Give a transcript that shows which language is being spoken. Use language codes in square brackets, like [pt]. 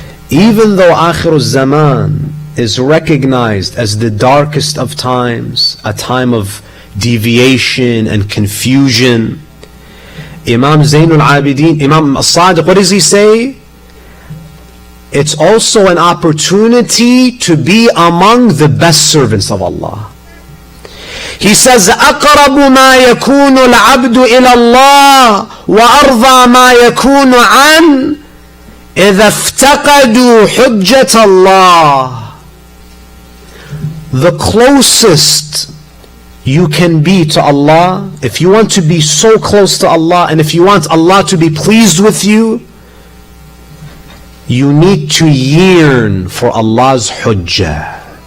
[en] Even though Akhir al-Zaman is recognized as the darkest of times, a time of deviation and confusion, Imam Zainul Abidin, Imam As-Sadiq, what does he say? It's also an opportunity to be among the best servants of Allah. He says, [ar] أَقْرَبُ مَا يَكُونُ الْعَبْدُ إِلَى اللَّهِ وَأَرْضَى مَا يَكُونُ عَنْ إِذَا افْتَقَدُوا حُجَّةَ اللَّهِ. [en] The closest you can be to Allah, if you want to be so close to Allah, and if you want Allah to be pleased with you, you need to yearn for Allah's hujjah.